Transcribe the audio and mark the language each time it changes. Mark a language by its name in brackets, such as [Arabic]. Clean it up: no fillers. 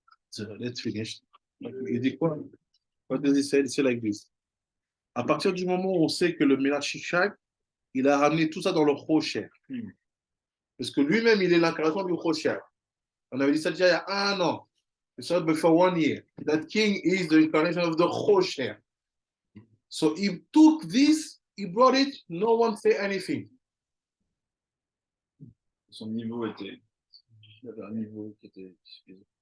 [English] So let's finish. [French] Il dit quoi? [English] What does he say? It's like this. [French] À partir du moment où on sait que le Melach Shishak, il a ramené tout ça dans le Rocher. Parce que lui-même, il est l'incarnation du Rocher. On avait dit ça déjà il y a 1 an. [English] It's not before 1 year. That king is the incarnation of the Rocher. So he took this, he brought it, no one said anything. [French] Son niveau était. Il avait un niveau qui était suffisant.